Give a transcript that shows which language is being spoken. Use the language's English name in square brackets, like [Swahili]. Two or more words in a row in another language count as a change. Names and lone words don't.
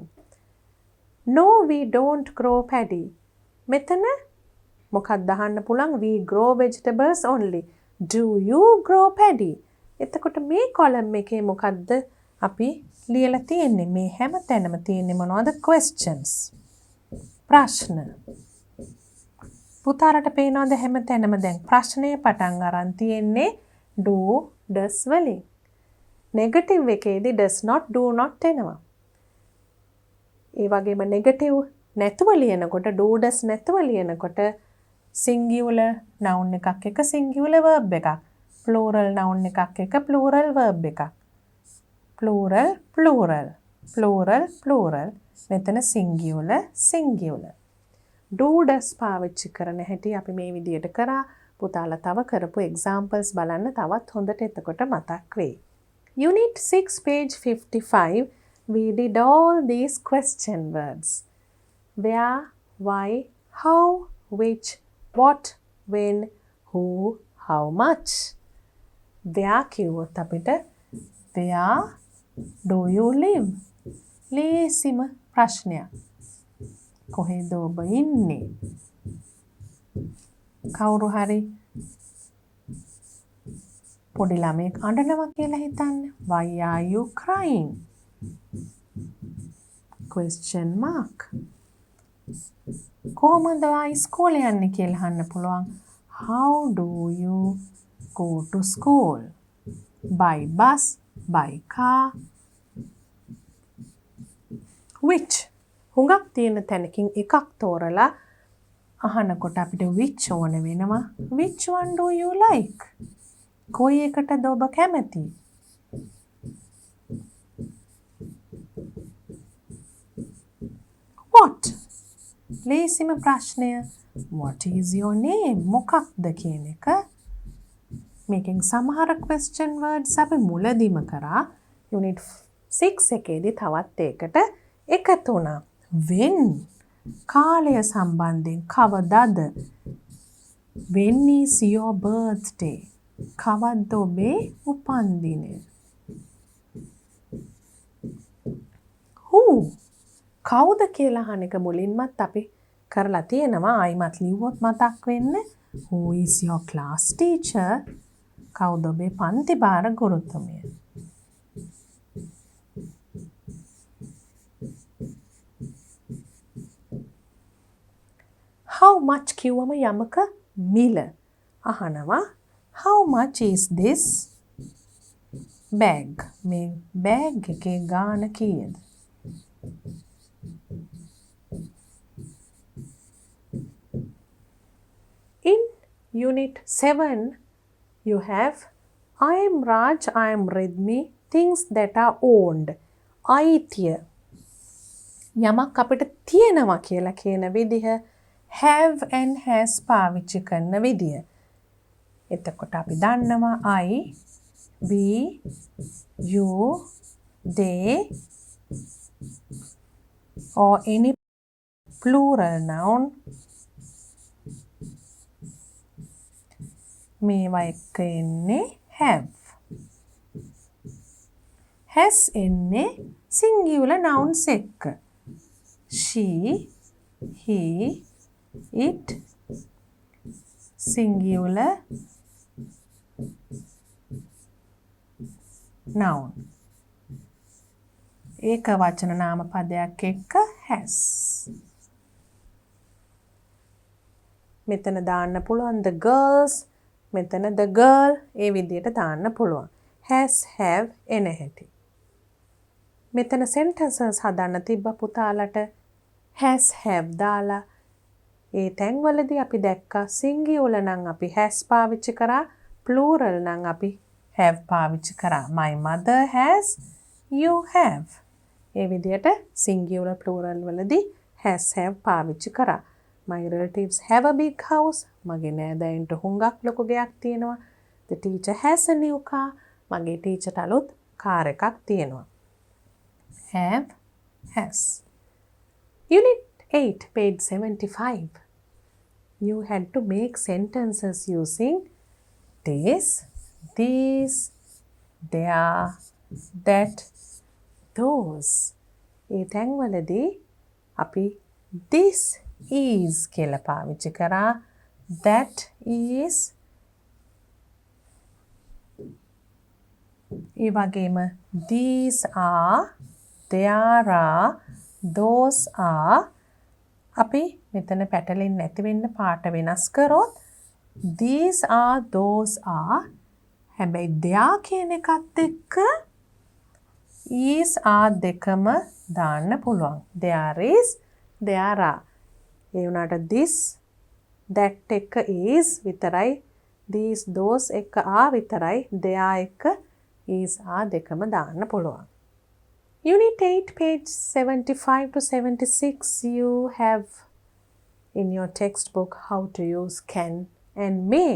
[English] No, we don't grow paddy. [Sinhala] මෙතන මොකක්ද අහන්න පුළුවන්? [English] We grow vegetables only. Do you grow paddy? [Sinhala] එතකොට මේ column එකේ මොකක්ද අපි ලියලා තියෙන්නේ? මේ හැම තැනම තියෙන්නේ මොනවද? Questions. ප්‍රශ්න. පුතාලට පේනවද හැම තැනම දැන් ප්‍රශ්නය පටන් අරන් තියෙන්නේ [English] do does [Sinhala] වලින්. නෙගටිව් එකේදී [English] does not do not [Sinhala] එනවා. ඒ වගේම නෙගටිව් නැතුව ලියනකොට [English] do does [Sinhala] නැතුව ලියනකොට [English] singular noun [Sinhala] එකක් එක [English] singular verb [Sinhala] එකක්. [English] plural noun [Sinhala] එකක් එක [English] plural verb [Sinhala] එකක්. [English] plural plural plural plural [Sinhala] මෙතන [English] singular singular. do does [Sinhala] පාවිච්චි කරන හැටි අපි මේ විදියට කරා. පුතාලා තව කරපු examples බලන්න තවත් හොඳට එතකොට මතක් වෙයි. [English] Unit 6 page 55 we did all these question words. Where, why, how, which, what, when, who, how much. Where [Sinhala] කිව්වොත් අපිට [English] where do you live? [Sinhala] ලේසිම ප්‍රශ්නයක්. කොහෙද ඔබ ඉන්නේ? කවුරු හරි පොඩි ළමයෙක් අඬනවා කියලා හිතන්න. [English] Why are you crying? Question mark. [Sinhala] කොහොමද ආයි ඉස්කෝලේ යන්නේ කියලා අහන්න පුළුවන්. [English] How do you go to school? By bus, by car. Which? [Sinhala] හුඟක් තියෙන තැනකින් එකක් තෝරලා අහනකොට අපිට which ඕන වෙනවා. [English] Which one do you like? [Sinhala] කොයි එකටද ඔබ කැමති? [English] What? [Sinhala] ලේසිම ප්‍රශ්නය. [English] What is your name? [Sinhala] මොකක්ද කියන එක. මේකෙන් සමහර [English] question words [Sinhala] අපි මුලදීම කරා. Unit 6 එකේදී තවත් ඒකට එකතු වුණා. When? කාලය සම්බන්ධයෙන් කවදද? [English] When is your birthday? [Sinhala] කවද්ද ඔබේ උපන්දිනය? Who? කවුද කියලා අහන එක මුලින්මත් අපි කරලා තියෙනවා. ආයිමත් ලිව්වොත් මතක් වෙන්න. [English] Who is your class teacher? [Sinhala] කවුද ඔබේ පන්ති භාර ගුරුතුමිය? [English] How much [Sinhala] කිව්වම යමක මිල අහනවා. [English] How much is this bag? [Sinhala] මේ bag එකේ ගාණ කීයද? [English] In Unit 7 you have I am Raj, I am Ridmi, things that are owned. [Sinhala] අයිතිය. යමක් අපිට තියෙනවා කියලා කියන විදිහ [English] have and has [Sinhala] පාවිච්චි කරන විදිය. එතකොට අපි දන්නවා [English] I, we, you, they or any plural noun [Sinhala] මේවා එක්ක එන්නේ have. has එන්නේ [English] singular nouns [Sinhala] එක්ක. [English] She, he, it, singular noun. [Sinhala] ඒක වචන නාම පදයක් එක්ක has. මෙතන දාන්න පුළුවන් [English] the girls, [Sinhala] මෙතන [English] the girl, [Sinhala] ඒ විදිහට දාන්න පුළුවන්. [English] has, have [Sinhala] එන හැටි. මෙතන sentences හදන්න තිබ්බ පුතාලට [English] has, have [Sinhala] දාලා ඒ තැන්වලදී අපි දැක්කා singular නම් අපි has පාවිච්චි කරා, plural නම් අපි have පාවිච්චි කරා. [English] My mother has, you have. [Sinhala] ඒ විදිහට [English] singular plural [Sinhala] වලදී [English] has, have [Sinhala] පාවිච්චි කරා. [English] My relatives have a big house, [Sinhala] මගේ නෑදෑයන්ට හුඟක් ලොකු ගෙයක් තියෙනවා. [English] The teacher has a new car. [Sinhala] මගේ ටීචර්ට අලුත් කාර් එකක් තියෙනවා. [English] Have, has. Unit 8, page 75. You had to make sentences using this, these, there, that, those. [Sinhala] ඒ තැන්වලදී අපි [English] this is [Sinhala] කියලා පාවිච්චි කරා. [English] That is. [Sinhala] ඒ වගේම [English] these are, there are, those are. [Sinhala] අපි මෙතන පැටලෙන්නේ නැති වෙන්න පාට වෙනස් කරොත් [English] these are, those are. [Sinhala] හැබැයි there කියන එකත් එක්ක [English] is are [Sinhala] දෙකම දාන්න පුළුවන්. [English] There is, there are. [Sinhala] ඒ වුණාට [English] this, that [Sinhala] එක is විතරයි. [English] these, those [Sinhala] එක are විතරයි. there එක [English] is are [Sinhala] දෙකම දාන්න පුළුවන්. [English] Unit 8, page 75 to 76, you have in your textbook how to use can and may.